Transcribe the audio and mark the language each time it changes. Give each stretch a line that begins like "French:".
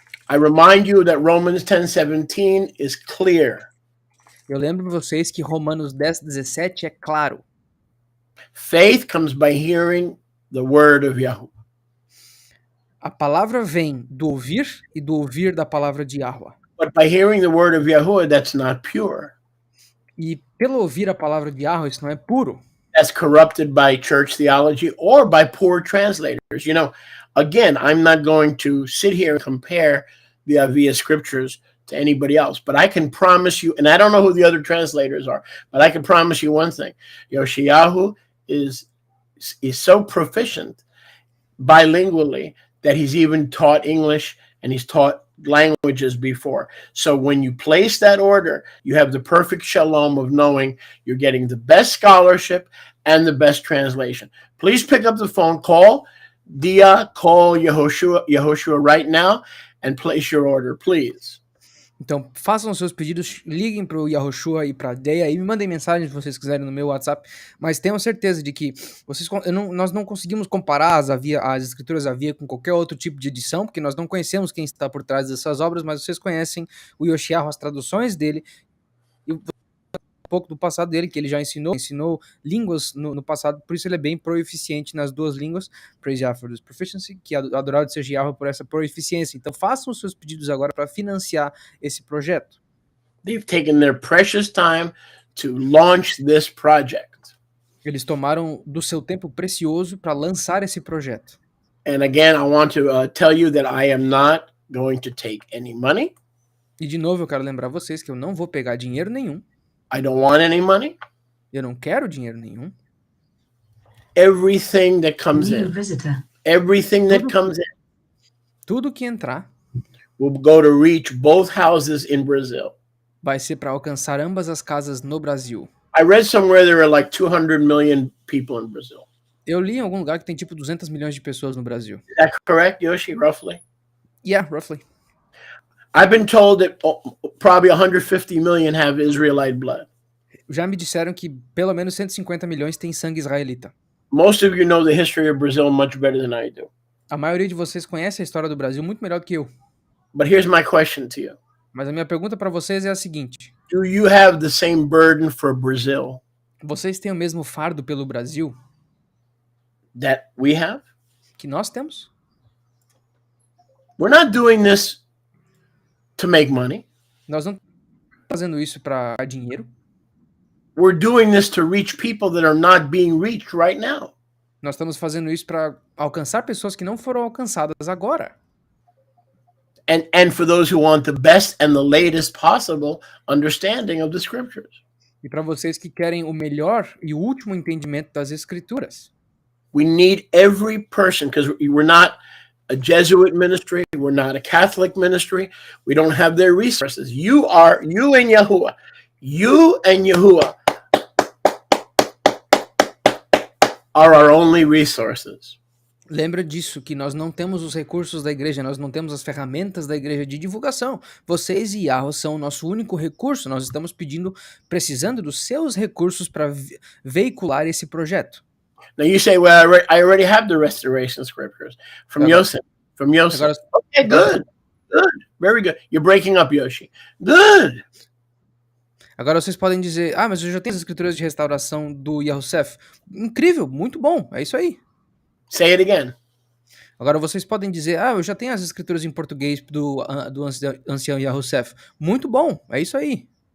English: I remind you that Romans 10:17 is clear.
Portuguese: Eu lembro vocês que Romanos 10:17 é claro.
English: Faith comes by hearing the word of Yahuwah.
Portuguese: A palavra vem do ouvir e do ouvir da palavra de Yahweh.
English: But by hearing the word of Yahuwah, that's not pure.
Portuguese: E pelo ouvir a palavra de Yahweh, isso não é puro.
English: That's corrupted by church theology or by poor translators. You know, again, I'm not going to sit here and compare the Avia scriptures to anybody else, but I can promise you, and I don't know who the other translators are, but I can promise you one thing. Yoshiyahu is so proficient bilingually that he's even taught English and he's taught languages before. So when you place that order, you have the perfect shalom of knowing you're getting the best scholarship and the best translation. Please pick up the phone, call Dia, call Yehoshua right now and place your order, please.
Portuguese: Então, façam seus pedidos, liguem para o Yahushua e para a Deia e me mandem mensagens se vocês quiserem no meu WhatsApp, mas tenham certeza de que nós não conseguimos comparar as escrituras Avia com qualquer outro tipo de edição, porque nós não conhecemos quem está por trás dessas obras, mas vocês conhecem o Yoshiahu, as traduções dele, e um pouco do passado dele, que ele já ensinou línguas no passado, por isso ele é bem proeficiente nas duas línguas.
English: Praise Yahweh for this proficiency,
Portuguese: que adorado seja Yahweh por essa proeficiência. Então façam os seus pedidos agora para financiar esse projeto.
English: They've taken their precious time to launch this project.
Portuguese: Eles tomaram do seu tempo precioso para lançar esse projeto.
English: And again, I want to tell you that I am not going to take any money.
Portuguese: E de novo eu quero lembrar vocês que eu não vou pegar dinheiro nenhum.
English: I don't want any money.
Portuguese: Eu não quero dinheiro nenhum.
English: Everything that comes in. Everything that comes in.
Portuguese: Tudo que entrar
English: will go to reach both houses in Brazil.
Portuguese: Vai ser para alcançar ambas as casas no Brasil.
English: I read somewhere there are like 200 million people in Brazil.
Portuguese: Eu li em algum lugar que tem tipo 200 milhões de pessoas no Brasil.
English: Is that correct, Yoshi, roughly? Yeah, roughly. I've been told that probably 150 million have Israelite blood.
Portuguese: Já me disseram que pelo menos 150 milhões têm sangue israelita.
English: Most of you know the history of Brazil much better than I do.
Portuguese: A maioria de vocês conhece a história do Brasil muito melhor do que eu.
English: But here's my question to you.
Portuguese: Mas a minha pergunta para vocês é a seguinte:
English: Do you have the same burden for Brazil?
Portuguese: Vocês têm o mesmo fardo pelo Brasil
English: that we have?
Portuguese: que nós temos?
English: We're not doing this to make money.
Portuguese: Nós não estamos fazendo isso para dinheiro.
English: We're doing this to reach people that are not being reached right now.
Portuguese: Nós estamos fazendo isso para alcançar pessoas que não foram alcançadas agora.
English: And for those who want the best and the latest possible understanding of the scriptures.
Portuguese: E para vocês que querem o melhor e o último entendimento das Escrituras.
English: We need every person, because we're not a Jesuit ministry, we're not a Catholic ministry, we don't have their resources. You and Yahuwah. You and Yahuwah are our only resources.
Portuguese: Lembra disso, que nós não temos os recursos da igreja, nós não temos as ferramentas da igreja de divulgação. Vocês e Yahweh são o nosso único recurso. Nós estamos precisando dos seus recursos para veicular esse projeto.
English: Now you say, well, I already have the restoration scriptures from Yosef. From Yosef. Okay, good. Very good. You're breaking up, Yoshi. Good.
Portuguese: Agora vocês podem dizer, mas eu já tenho as escrituras de restauração do Yosef. Incrível, muito bom, é isso aí.
English: Say it again.
Portuguese: Agora vocês podem dizer, eu já tenho as escrituras em português do ancião Yosef. Muito bom, é isso aí.